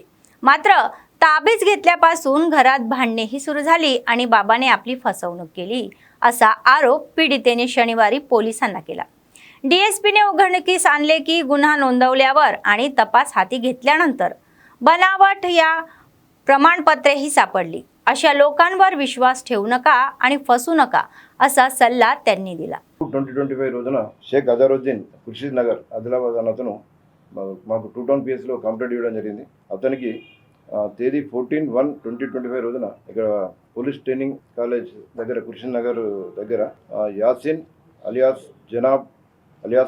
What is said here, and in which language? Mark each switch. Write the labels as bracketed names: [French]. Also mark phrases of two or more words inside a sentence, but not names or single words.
[Marathi] मात्र ताबीज घेतल्यापासून घरात भांडणेही सुरू झाली आणि बाबाने आपली फसवणूक केली असा आरोप पीडितेने शनिवारी पोलिसांना केला। DSPने उघडकीस आणले की गुन्हा नोंदवल्यावर आणि तपास हाती घेतल्यानंतर बनावट या प्रमाणपत्रेही सापडली। अशा लोकांवर विश्वास ठेवू नका आणि फसू नका असा सल्ला त्यांनी दिला। [Telugu] 2025 రోజున షేక్ అజరుద్దీన్ ఖుర్షీద్ నగర్ ఆదిలాబాద్ అతను మాకు టూ టౌన్ పిఎస్లో కంప్లైంట్ ఇవ్వడం జరిగింది। అతనికి తేదీ 14/1/2025 రోజున ఇక్కడ పోలీస్ ట్రైనింగ్ కాలేజ్ దగ్గర ఖుర్షీద్ నగర్ దగ్గర యాసిన్ అలియాస్ జనాబ్ అలియాస్